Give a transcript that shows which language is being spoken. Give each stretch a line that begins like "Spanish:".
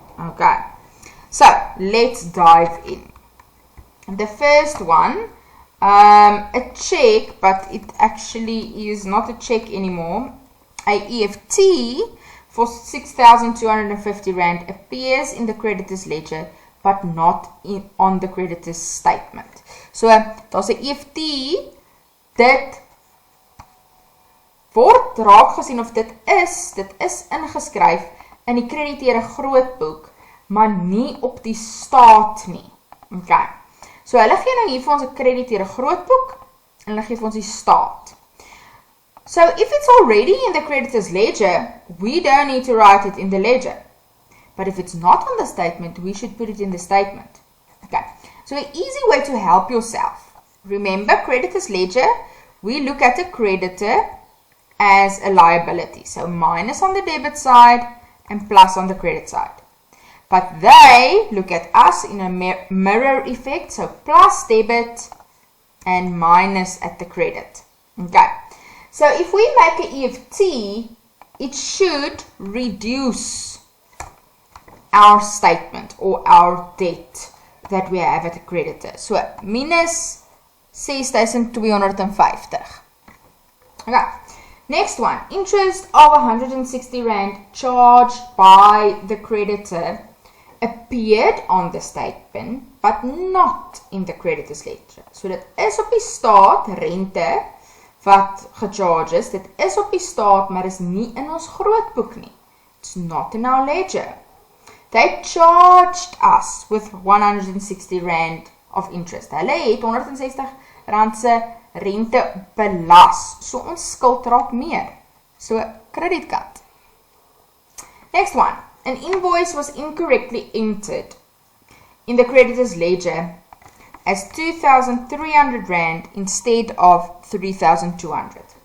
English: Okay, so let's dive in. The first one, a check, but it actually is not a check anymore. A EFT for 6,250 Rand appears in the creditors ledger, but not on the creditors statement.
Afrikaans: So, daar's 'n EFT, dit word raak gesien of dit is ingeskryf in die krediteure grootboek, maar nie op die staat nie. Okay. So hulle gee nou hier vir ons 'n krediteure grootboek en hulle gee vir ons die staat.
English: So if it's already in the creditors ledger, we don't need to write it in the ledger. But if it's not on the statement, we should put it in the statement. Okay. So an easy way to help yourself. Remember, creditors ledger, we look at a creditor as a liability. So minus on the debit side and plus on the credit side. But they look at us in a mirror effect, so plus debit and minus at the credit. Okay, so if we make an EFT, it should reduce our statement or our debt that we have at the creditor. So minus 6,250. Okay. Next one, interest of 160 Rand charged by the creditor appeared on the statement, but not in the creditor's ledger.
Afrikaans: So dit is op die staat, rente, wat gecharged is, dit is op die staat, maar is nie in ons grootboek nie.
English: It's not in our ledger. They charged us with 160 Rand of interest.
Afrikaans: Hulle het 160 Rand se rente belas, so ons skuld raak meer, so kredietkaart.
English: Next one, an invoice was incorrectly entered in the creditor's ledger as 2,300 Rand instead of 3,200.